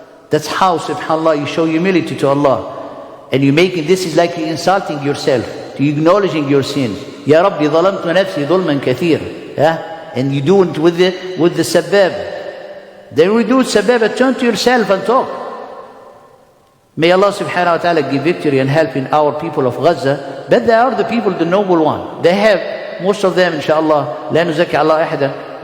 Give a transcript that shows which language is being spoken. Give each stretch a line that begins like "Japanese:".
English: That's how subhanAllah you show humility to Allah. And you making this is like you're insulting yourself. You're acknowledging your sins.
Arabic: Ya Rabbi, ظلمت نفسي ظلما كثيرا.
English: Yeah? And you do it with the sabab. Then we do sabab, turn to yourself and talk. May Allah subhanahu wa ta'ala give victory and help in our people of Gaza. But they are the people, the noble one. They have, most of them, inshallah,
Arabic: لا نزكي الله أحدا.